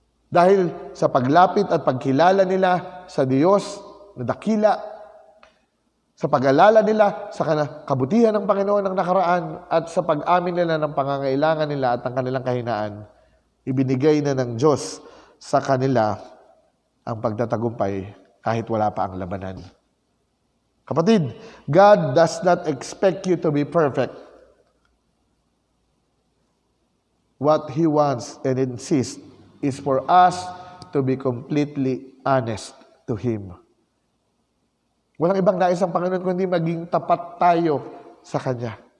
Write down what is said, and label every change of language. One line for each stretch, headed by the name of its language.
Filipino: Dahil sa paglapit at pagkilala nila sa Diyos na dakila, sa pag-alala nila sa kabutihan ng Panginoon ng nakaraan at sa pag-amin nila ng pangangailangan nila at ang kanilang kahinaan, ibinigay na ng Diyos sa kanila ang pagtatagumpay kahit wala pa ang labanan.
English: Kapatid, God does not expect you to be perfect. What He wants and insists is for us to be completely honest to Him.
Filipino: Walang ibang nais ang Panginoon kundi maging tapat tayo sa Kanya.